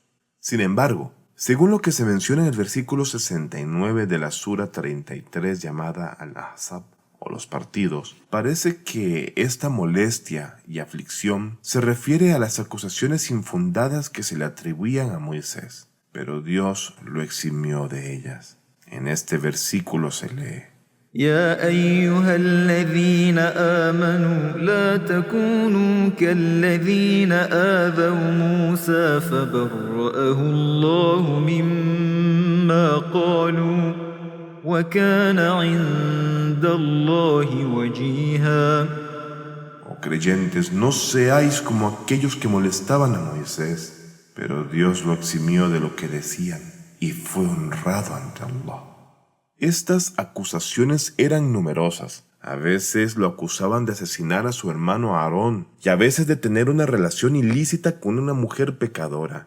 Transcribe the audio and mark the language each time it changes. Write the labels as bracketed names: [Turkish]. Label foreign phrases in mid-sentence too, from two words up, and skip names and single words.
[Spanish] Sin embargo, según lo que se menciona en el versículo 69 de la Sura 33 llamada Al-Ahzab, o los partidos, parece que esta molestia y aflicción se refiere a las acusaciones infundadas que se le atribuían a Moisés, pero Dios lo eximió de ellas. En este versículo se lee: [Arabic] يا أيها الذين آمنوا لا تكونوا كالذين آذوا موسى فبرأه الله مما قالوا وكان عند الله وجيها. [Spanish] Oh creyentes, no seáis como aquellos que molestaban a Moisés, pero Dios lo eximió de lo que decían y fue honrado ante Allah. Estas acusaciones eran numerosas. A veces lo acusaban de asesinar a su hermano Aarón y a veces de tener una relación ilícita con una mujer pecadora.